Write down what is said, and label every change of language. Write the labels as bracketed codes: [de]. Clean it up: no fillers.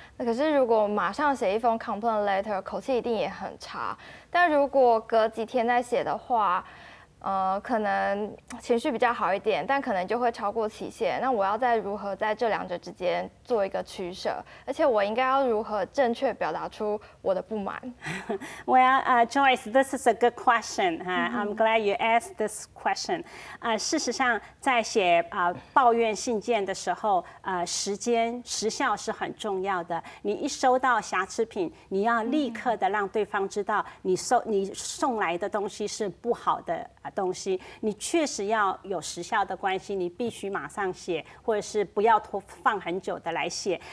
[zh] 那可是如果马上写一封 complaint letter， 口气一定也很差。但如果隔几天再写的话，可能情绪比较好一点，但可能就会超过期限。那我要如何在这两者之间做一个取舍？而且我应该要如何正确表达出我的不满 [en] ？Well, Joyce, this is a good question. I'm glad you asked this question. [zh] 事实上，在写抱怨信件的时候，时效是很重要的。你一收到瑕疵品，你要立刻的让对方知道你送来的东西是不好的东西，你确实要有时效的关系，你必须马上写，或者是不要放很久的来写。